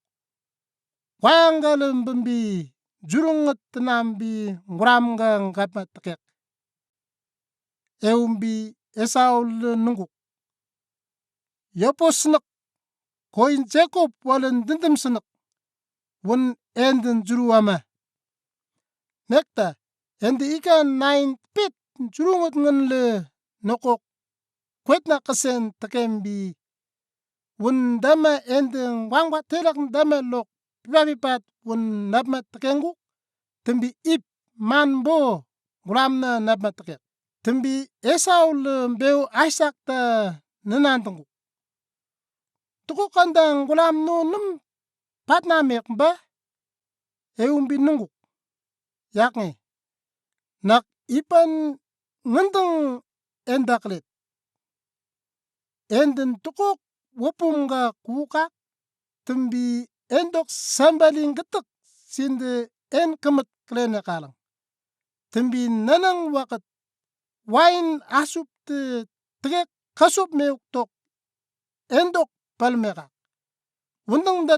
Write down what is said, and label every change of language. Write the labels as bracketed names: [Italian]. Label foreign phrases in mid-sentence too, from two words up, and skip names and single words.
[Ketengban] wayangalem bembi jurunget tenambi guram gang gapat tekek eumbi Esau le nungu yopo senek koin Jacob walen dendem senek won enden juru ama nekta endi ikan nain pit jurunget ngen le nokok kwetna kesen tekembi wun dama ending wangwa telak dama lok pipapipat wun napma tekengu tembi ip man bo gulam na napma tekek tembi Esau le beu Isaac ta nanantungu tuku kandang gulam no num patna mek ba eumbi nungu yaknge nak ipan ngandang endaklet enden tukuk wopum ga kuka tembi endok sambaling getek sinde en kemet klene kalang tembi nanang wakat wain asup te tegek kasup meuk tok endok palmeka wundang da